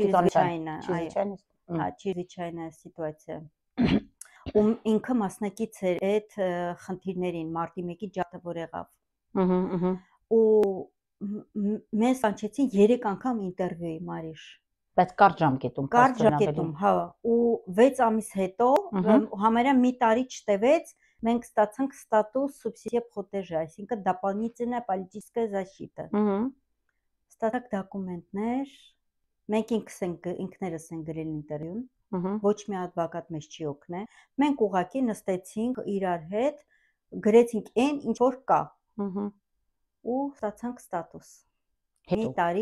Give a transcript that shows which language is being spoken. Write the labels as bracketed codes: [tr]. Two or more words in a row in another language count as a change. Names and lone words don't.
[ru] чрезвычайная ситуация։ [hy] Ու ինքը մասնակից էր այդ խնդիրներին, մարտի 1-ի ջարդը որ եղավ։ Ու մեզ կանչեցին 3 անգամ ինտերվյուի, Մարիշ։ Բայց կարճ ժամկետում, կարճ ժամկետում, հա, ու 6 ամիս հետո, համարյա մի տարի չտևեց, մենք ստացանք [fr] statut subsidiaire protégé, [hy] այսինքն [ru] дополнительная политическая защита։ [hy] Ստացանք դոկումենտներ, մենք ինքներս ենք գրել ինտերվյուն, ոչ մի advocat մեզ չի օգնել։ Մենք ուղղակի նստեցինք իրար հետ, գրեցինք այն, ինչ որ կա։ Ու ստացանք ստատուս։ Մի տարի